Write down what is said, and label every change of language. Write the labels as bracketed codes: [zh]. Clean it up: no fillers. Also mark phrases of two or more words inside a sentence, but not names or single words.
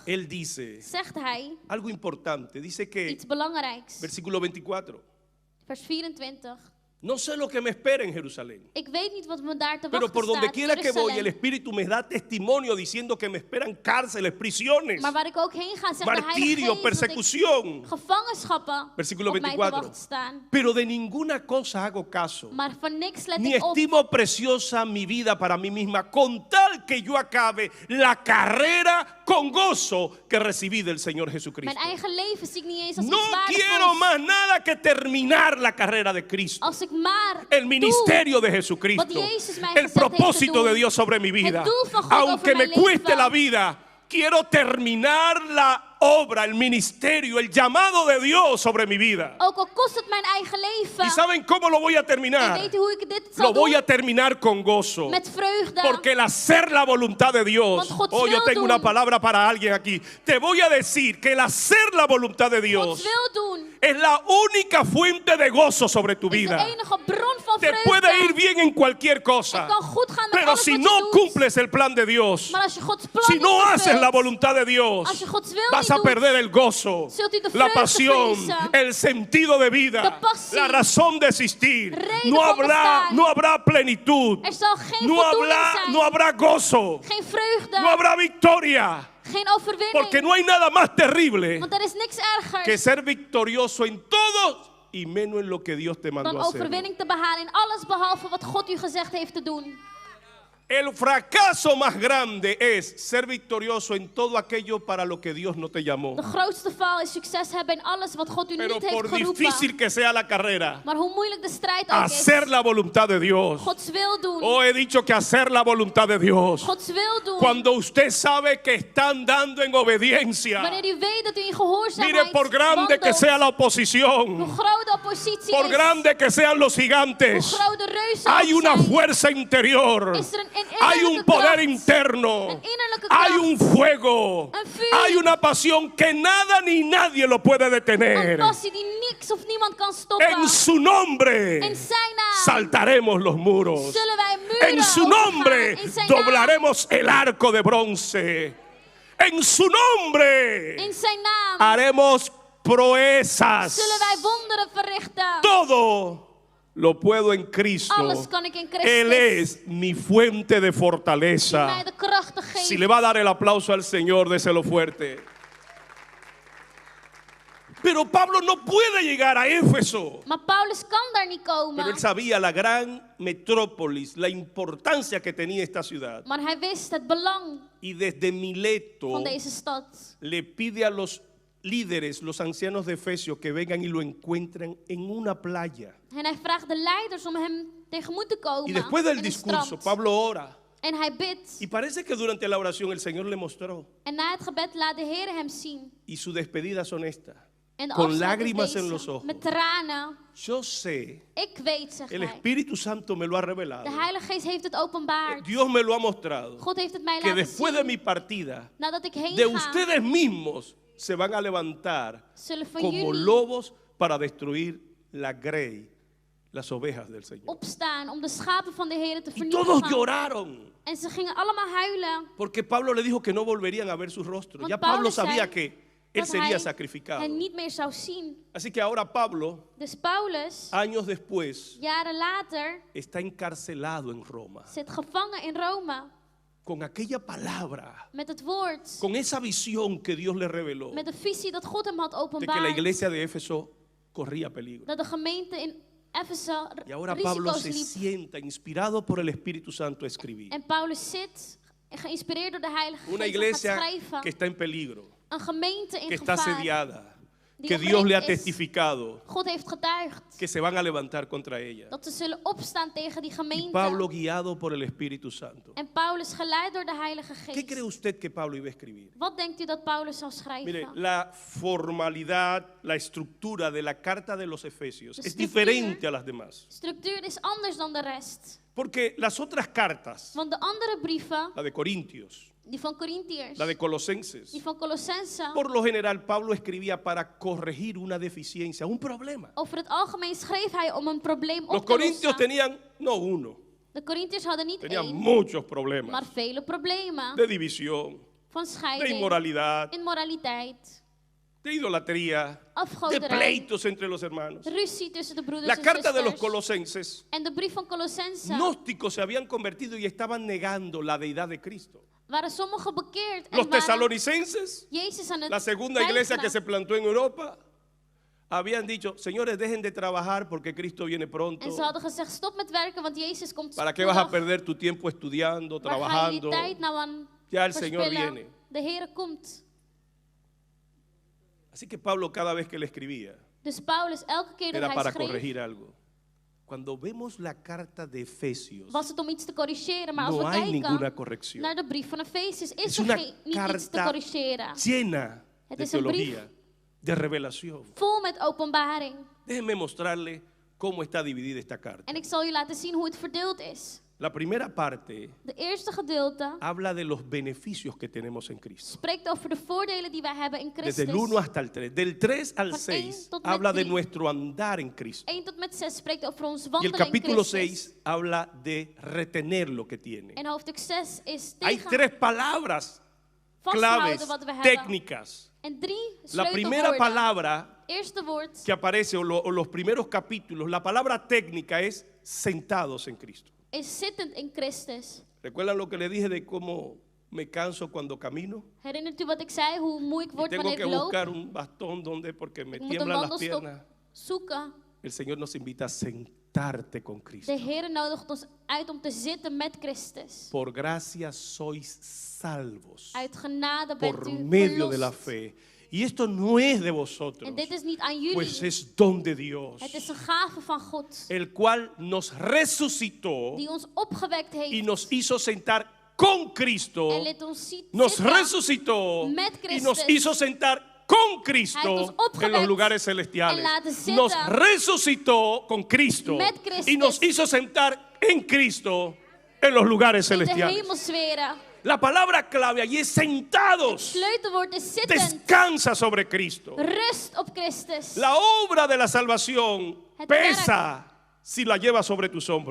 [es] él dice [nl] zegt hij [es] algo importante. Dice que, [nl] iets belangrijks. [es] versículo 24, [nl] Vers 24. [es] no sé lo que me espera en Jerusalén, [nl] Ik weet niet wat me daar te [es] pero [nl] wachten [es] por donde [nl] staat. [es] quiera que voy, el [nl] Jeruzalem. [es] Espíritu me da testimonio diciendo que me esperan cárceles, prisiones, [nl] Maar waar ik ook heen ga, zegt de Heilige [es] martirio, [nl] Geest dat ik [es] persecución. [nl] gevangenschappen [es] Versículo [nl] op mij te [es] 24. [nl] wachten staan. [es] Pero de ninguna cosa hago caso, [nl] Maar van niks let [es] ni [nl] ik op. [es] estimo preciosa mi vida para mí misma, con tal que yo acabe la carrera con gozo que recibí del Señor Jesucristo. [nl] Mijn eigen leven zie ik niet eens als [es] No [nl] iets [es] quiero [nl] waardevols. [es] más nada que terminar la carrera de Cristo, [nl] Als ik maar [es] el ministerio de [nl] wat [es] Jesucristo, [nl] Jezus mij [es] el [nl] gezegd heeft te [es] propósito [nl] doen. [es] de Dios sobre mi vida. [nl] Het doel van God [es] Aunque [nl] over [es] me [nl] mijn [es] cueste [nl] leven. [es] la vida, quiero terminar la obra, el ministerio, el llamado de Dios sobre mi vida. [nl] Ook al kost het mijn eigen leven. [es] ¿Y saben cómo lo voy a [nl] En [es] terminar? [nl] weet u hoe ik dit [es] Lo [nl] zal [es] voy [nl] doen? [es] a terminar con gozo. [nl] Met vreugde. [es] Porque el hacer la voluntad de Dios. [nl] Want Gods [es] Oh, yo [nl] wil [es] tengo [nl] doen. [es] una palabra para alguien aquí. Te voy a decir que el hacer la voluntad de [nl] Gods [es] Dios [nl] wil doen. [es] es la única fuente de gozo sobre tu [nl] Is de [es] vida. [nl] enige bron van [es] Te [nl] vreugde. [es] puede ir bien en cualquier [nl] Het [es] cosa. [nl] kan goed gaan met [es] Pero [nl] alles [es] si [nl] wat [es] no [nl] je doet. [es] cumples el plan de Dios, [nl] Maar als je Gods plan [es] si [nl] niet [es] no haces [nl] vervult, [es] la voluntad de Dios, [nl] als je Gods wil [es] vas [nl] niet [es] a [nl] doet, [es] perder el gozo, [nl] zult u de [es] la [nl] vreugde [es] pasión, [nl] verliezen. [es] el sentido de vida, [nl] De passie, [es] la razón de existir. [nl] reden [es] No [nl] van [es] habrá, [nl] bestaan. [es] no habrá plenitud, [nl] Er zal geen [es] no [nl] voldoening [es] habrá, [nl] zijn. [es] no habrá gozo, [nl] Geen vreugde. [es] no habrá victoria, [nl] Geen overwinning. [es] porque no hay nada más terrible [nl] Want er is niks ergers [es] que ser victorioso en todo y menos en lo que Dios te mandó [nl] dan [es] a hacer. [nl] overwinning te behalen in alles behalve wat God u gezegd heeft te doen. [es] El fracaso más grande es ser victorioso en todo aquello para lo que Dios no te llamó. [nl] De grootste val is succes hebben in alles wat God u [es] Pero [nl] niet heeft [es] por [nl] geroepen. [es] difícil que sea la carrera, [nl] Maar hoe moeilijk de strijd ook is, [es] hacer la voluntad de Dios. [nl] Gods wil doen. [es] Oh, he dicho que hacer la voluntad de Dios. [nl] Gods wil doen. [es] Cuando usted sabe que está andando en obediencia, [nl] Wanneer u weet dat u in gehoorzaamheid [es] mire, por grande que [nl] wandelt, [es] sea la [nl] hoe [es] oposición, [nl] groot de oppositie [es] por [nl] is, [es] grande que sean los [nl] hoe [es] gigantes, [nl] groot de reuzen [es] hay [nl] ook [es] una [nl] zijn, [es] fuerza interior, [nl] is er een [es] hay un [nl] innerlijke [es] poder [nl] kracht, [es] interno, [nl] een innerlijke [es] hay [nl] kracht, [es] un fuego, [nl] een vuur, [es] hay una pasión que nada ni nadie lo puede [nl] een [es] detener. [nl] passie die niks of niemand kan stoppen. [es] En su nombre [nl] In zijn naam [es] saltaremos los muros. [nl] zullen wij muren [es] En su [nl] overgaan. [es] nombre [nl] In zijn naam, [es] doblaremos el arco de bronce. En su nombre [nl] in zijn naam [es] haremos proezas. [nl] zullen wij wonderen verrichten. [es] Todo lo puedo en Cristo. [nl] Alles kan ik in Christus. [es] Él es mi fuente de [nl] Die mij [es] fortaleza. [nl] de kracht te geven. [es] Si le va a dar el aplauso al Señor, déselo fuerte. Pero Pablo no puede llegar a Éfeso. [nl] Maar Paulus kan daar niet [es] Pero [nl] komen. [es] él sabía la gran metrópolis, la importancia que tenía esta ciudad. [nl] Maar hij wist het belang [es] Y desde Mileto [nl] van deze stad. [es] le pide a los líderes, los ancianos de Efesio, que vengan y lo encuentren en una playa. [nl] En hij vraagt de leiders om hem tegemoet te komen. [es] Y después del [nl] in een [es] discurso, [nl] strand. [es] Pablo ora. [nl] En hij bidt. [es] Y parece que durante la oración el Señor le mostró. [nl] En na het gebed laat de Heer hem zien. [es] Y su despedida son estas. [nl] En de [es] Con [nl] afsluit is [es] lágrimas en [nl] deze, [es] los ojos. [nl] met tranen. [es] Yo sé, [nl] Ik weet, zegt [es] el [nl] hij. [es] Espíritu Santo me lo ha revelado. [nl] De Heilige Geest heeft het openbaard. [es] Dios me lo ha mostrado. [nl] God heeft het mij [es] Que [nl] laten [es] después de [nl] zien. [es] mi partida, [nl] Nadat ik heen [es] de [nl] ga, [es] ustedes mismos se van a levantar [nl] zullen van [es] como [nl] jullie [es] lobos para destruir la grey, las ovejas del Señor. [nl] opstaan om de schapen van de Heer te [es] Y todos [nl] vernietigen. [es] lloraron, [nl] En ze gingen allemaal huilen. [es] porque Pablo le dijo que no volverían a ver su rostro. [nl] Want [es] Ya Pablo [nl] Paulus [es] sabía [nl] zei [es] que él [nl] dat [es] sería [nl] hij [es] sacrificado. [nl] hen niet meer zou zien. [es] Así que ahora Pablo, [nl] Dus Paulus, [es] años después, [nl] jaren later, [es] está encarcelado en Roma. [nl] zit gevangen in Rome. [es] Con aquella palabra, [nl] Met het woord. [es] con esa visión que Dios le reveló, [nl] Met de visie dat God hem had [es] de que la [nl] openbaard. [es] iglesia de Éfeso corría peligro. [nl] Dat de gemeente in Efeze [es] Y ahora Pablo [nl] risico's [es] se [nl] liep. [es] sienta, inspirado por el Espíritu Santo, a escribir. [nl] En Paulus zit, geïnspireerd door de Heilige [es] Una [nl] Geest, om te [es] iglesia [nl] schrijven. [es] que está en peligro, [nl] Een gemeente in [es] que está [nl] gevaar. [es] asediada, [nl] die [es] que Dios le ha [nl] omringd is. [es] testificado [nl] God heeft getuigd [es] que se van a levantar contra ella. [nl] dat ze zullen opstaan tegen die [es] Y [nl] gemeente. [es] Pablo, guiado por el Espíritu Santo. [nl] En Paulus geleid door de Heilige [es] ¿Qué cree [nl] Geest. [es] usted que Pablo iba a escribir? [nl] Wat denkt u dat Paulus zou schrijven? [es] Mire, la formalidad, la estructura de la carta de los Efesios [nl] De [es] es [nl] estructuur. [es] diferente a las demás. [nl] Structuur is anders dan de rest. [es] Porque las otras cartas, [nl] Want de andere brieven, [es] la de Corintios, [nl] die van Corinthiërs, [es] la de Colosenses, [nl] die van Colossense, [es] por lo general Pablo escribía para corregir una deficiencia, un problema. [nl] over het algemeen schreef hij om een probleem [es] Los [nl] op te [es] corintios [nl] lossen. [es] tenían no uno, [nl] De Corinthiërs hadden niet [es] tenían [nl] één, [es] muchos [nl] maar [es] problemas [nl] vele problemen. [es] de división, [nl] Van [es] de [nl] scheiding, [es] inmoralidad, [nl] immoraliteit, [es] de idolatría, de [nl] afgoderij, [es] pleitos entre los hermanos. [nl] ruzie tussen de broeders [es] La [nl] en [es] carta de los [nl] zusters. [es] colosenses, [nl] En de brief van Colossense [es] gnósticos se habían convertido y estaban negando la deidad de Cristo. [nl] waren sommigen bekeerd en [es] Los [nl] waren [es] tesalonicenses, [nl] Jezus aan het [es] la segunda iglesia que [nl] weigeren. [es] se plantó en Europa, habían dicho, señores, dejen de trabajar porque Cristo viene pronto. [nl] En ze hadden gezegd, stop met werken, want Jezus komt [es] ¿Para qué vas a [nl] spoedig. [es] perder tu tiempo estudiando, [nl] Waar ga je [es] trabajando? [nl] die tijd nou aan [es] Ya el Señor [nl] verspillen? [es] viene. [nl] De Heer komt. [es] Así que Pablo cada vez que le escribía [nl] Dus Paulus, elke keer dat [es] era [nl] hij [es] para [nl] schreef, [es] corregir algo. Cuando vemos la carta de Efesios, [nl] was het om iets te corrigeren. Maar als [es] no [nl] we [es] hay ninguna [nl] kijken [es] corrección. [nl] naar de brief van Efesius, is [es] Es [nl] er [es] una [nl] niet iets te [es] carta [nl] corrigeren. [es] llena [nl] Het [es] de [nl] is een brief [es] teología, de revelación. [nl] vol met openbaring. [es] Déjenme mostrarle cómo está dividida esta carta. [nl] En ik zal je laten zien hoe het verdeeld is. [es] La primera parte [nl] De eerste gedeelte [es] habla de los beneficios que tenemos en Cristo. [nl] spreekt over de voordelen die wij hebben in [es] Desde [nl] Christus. [es] el 1 hasta el 3. Del 3 al [nl] Van [es] 6 [nl] één tot met [es] habla de [nl] 3. [es] nuestro andar en Cristo. [nl] 1 tot met 6 spreekt over ons [es] Y el [nl] wandelen in [es] capítulo [nl] Christus. [es] 6 habla de retener lo que tiene. [nl] En hoofdstuk 6 is [es] Hay [nl] tegen [es] 3 palabras [nl] vasthouden [es] claves, [nl] wat we hebben. [es] técnicas. [nl] En 3 [es] La primera [nl] sleutelwoorden. [es] palabra [nl] Eerste woord [es] que aparece, o los primeros capítulos, la palabra técnica es sentados en Cristo. [nl] is zittend in Christus. [es] ¿Recuerdan lo que le dije de cómo me canso cuando camino? [nl] Herinnert u wat ik zei, hoe moe ik [es] Y [nl] word [es] tengo [nl] wanneer [es] que [nl] ik loop? [es] buscar un bastón donde porque me [nl] Ik moet een [es] tiemblan las [nl] wandelstok [es] piernas. [nl] zoeken. [es] El Señor nos invita a sentarnos sentarte con Cristo. [nl] De Heer nodigt ons uit om te zitten met Christus. [es] Por gracia sois salvos [nl] Uit genade bent [es] por [nl] u [es] medio de la [nl] verlost. [es] fe. Y esto no es de vosotros, [nl] En dit is niet aan jullie. [es] pues es don de Dios, [nl] Het is een gave van God. [es] el cual nos resucitó [nl] Die ons opgewekt [es] y [nl] heeft. [es] nos hizo sentar con Cristo, [nl] En liet ons [es] nos [nl] zitten [es] resucitó [nl] met [es] y nos [nl] Christus. [es] hizo sentar con [nl] Hij heeft [es] Cristo [nl] ons [es] en [nl] opgewekt [es] los lugares [nl] en [es] celestiales. [nl] laten zitten [es] Nos resucitó con Cristo [nl] met Christus. [es] y nos hizo sentar en Cristo en los lugares [nl] in de [es] celestiales. [nl] hemelsferen. [es] La palabra clave allí es sentados. [nl] Sleutelwoord is zittend. [es] Descansa sobre Cristo. [nl] Rust op Christus. [es] La obra de la salvación [nl] Het [es] pesa si la llevas sobre tus hombros.